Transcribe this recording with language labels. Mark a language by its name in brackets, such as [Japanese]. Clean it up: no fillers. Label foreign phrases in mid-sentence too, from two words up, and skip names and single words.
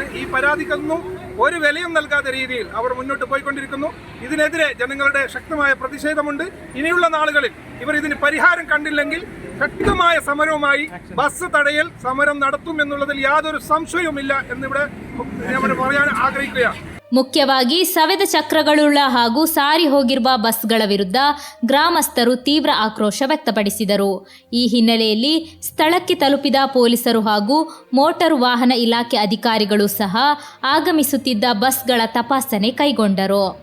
[Malayalam] ഈ പരാതിക്കൊന്നും ഒരു വിലയും നൽകാത്ത രീതിയിൽ അവർ മുന്നോട്ട് പോയിക്കൊണ്ടിരിക്കുന്നു. ഇതിനെതിരെ ജനങ്ങളുടെ ശക്തമായ പ്രതിഷേധമുണ്ട്. ഇനിയുള്ള നാളുകളിൽ ഇവർ ഇതിന് പരിഹാരം കണ്ടില്ലെങ്കിൽ ശക്തമായ സമരവുമായി ബസ് തടയൽ സമരം നടത്തുമെന്നുള്ളതിൽ യാതൊരു സംശയവുമില്ല എന്നിവിടെ ഞാൻ പറയാൻ ആഗ്രഹിക്കുകയാണ്. [Kannada] ಮುಖ್ಯವಾಗಿ ಸವೆದ ಚಕ್ರಗಳುಳ್ಳ ಹಾಗೂ ಸಾರಿ ಹೋಗಿರುವ ಬಸ್ಗಳ ವಿರುದ್ಧ ಗ್ರಾಮಸ್ಥರು ತೀವ್ರ ಆಕ್ರೋಶ ವ್ಯಕ್ತಪಡಿಸಿದರು. ಈ ಹಿನ್ನೆಲೆಯಲ್ಲಿ ಸ್ಥಳಕ್ಕೆ ತಲುಪಿದ ಪೊಲೀಸರು ಹಾಗೂ ಮೋಟಾರು ವಾಹನ ಇಲಾಖೆ ಅಧಿಕಾರಿಗಳು ಸಹ ಆಗಮಿಸುತ್ತಿದ್ದ ಬಸ್ಗಳ ತಪಾಸಣೆ ಕೈಗೊಂಡರು.